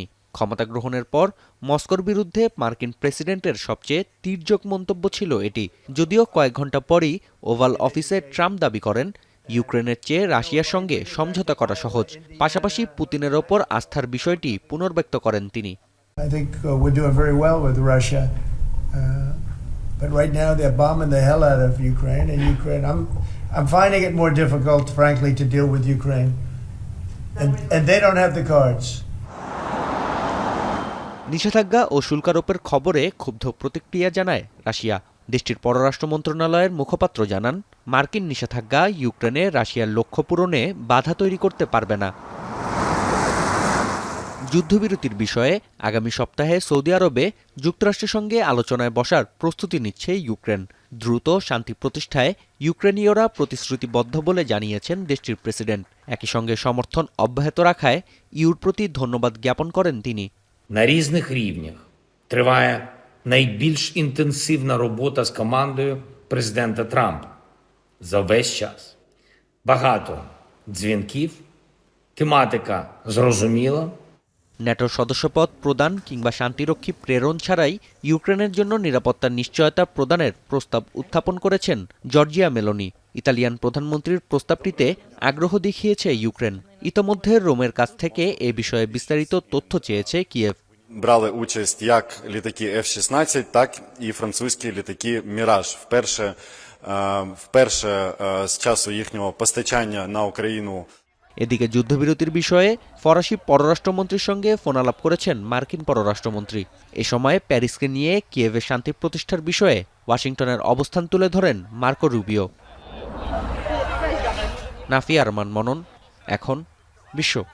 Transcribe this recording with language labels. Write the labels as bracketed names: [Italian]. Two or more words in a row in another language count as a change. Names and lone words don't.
[Bangla] ক্ষমতা গ্রহণের পর মস্কোর বিরুদ্ধে মার্কিন প্রেসিডেন্টের সবচেয়ে তীর্যক মন্তব্য ছিল এটি। যদিও কয়েক ঘন্টা পরই ওভাল অফিসে ট্রাম্প দাবি করেন, ইউক্রেনের চেয়ে রাশিয়ার সঙ্গে সমঝোতা করা সহজ। পাশাপাশি পুতিনের ওপর আস্থার বিষয়টি পুনর্ব্যক্ত করেন তিনি। [English] I think we're doing very well with Russia, but right now they're bombing the hell out of Ukraine, and I'm finding it more difficult, frankly, to deal with Ukraine, and they don't have the cards. [Bangla] নিষেধাজ্ঞা ও শুল্কারোপের খবরে ক্ষুব্ধ প্রতিক্রিয়া জানায় রাশিয়া। দেশটির পররাষ্ট্র মন্ত্রণালয়ের মুখপাত্র জানান, মার্কিন নিষেধাজ্ঞা ইউক্রেনে রাশিয়ার লক্ষ্য পূরণে বাধা তৈরি করতে পারবে না। যুদ্ধবিরতির বিষয়ে আগামী সপ্তাহে সৌদি আরবে যুক্তরাষ্ট্রের সঙ্গে আলোচনায় বসার প্রস্তুতি নিচ্ছে ইউক্রেন। দ্রুত শান্তি প্রতিষ্ঠায় ইউক্রেনীয়রা প্রতিশ্রুতিবদ্ধ বলে জানিয়েছেন দেশটির প্রেসিডেন্ট। একই সঙ্গে সমর্থন অব্যাহত রাখায় ইউর প্রতি ধন্যবাদ জ্ঞাপন করেন তিনি। [Ukrainian] На різних рівнях триває найбільш інтенсивна робота з командою президента Трампа за весь час. Багато дзвінків, тематика зрозуміла. [Bangla] ন্যাটোর সদস্যপদ প্রদান কিংবা শান্তিরক্ষী প্রেরণ ছাড়াই ইউক্রেনের জন্য নিরাপত্তার নিশ্চয়তা প্রদানের প্রস্তাব উত্থাপন করেছেন জর্জিয়া মেলোনি। ইতালিয়ান প্রধানমন্ত্রীর প্রস্তাবটিতে আগ্রহ দেখিয়েছে ইউক্রেন। ইতোমধ্যে রোমের কাছ থেকে এ বিষয়ে বিস্তারিত তথ্য চেয়েছে কিয়েভ। [Ukrainian] Брали участь як літаки F-16, так і французькі літаки «Міраж». Вперше з часу їхнього постачання на Україну. [Bangla] এদিকে যুদ্ধবিরতির বিষয়ে ফরাসি পররাষ্ট্রমন্ত্রীর সঙ্গে ফোনালাপ করেছেন মার্কিন পররাষ্ট্রমন্ত্রী। এ সময় প্যারিসকে নিয়ে কিয়েভে শান্তি প্রতিষ্ঠার বিষয়ে ওয়াশিংটনের অবস্থান তুলে ধরেন মার্কো রুবিও। নাফিয়া আরমান মনন, এখন বিশ্ব।